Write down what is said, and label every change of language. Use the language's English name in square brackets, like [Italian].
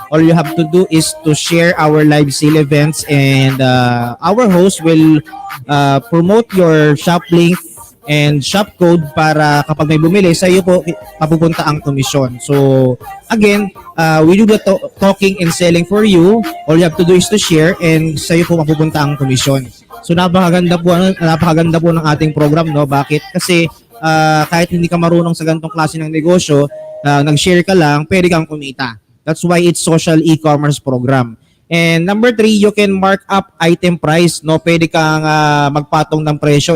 [English] All you have to do is to share our live sale events and our host will promote your shop link and shop code [Filipino] para kapag may bumili sa iyo po papupunta ang komisyon. [English] So again, we do the talking and selling for you. All you have to do is to share and [Filipino] sa iyo po mapupunta ang komisyon. So napakaganda po ng ating program, Bakit? Kasi kahit hindi ka marunong sa ganitong klase ng negosyo, nag-share ka lang, pwede kang kumita. [English] That's why it's social e-commerce program. And number 3, you can mark up item price. [Filipino] Pwede kang magpatong ng presyo.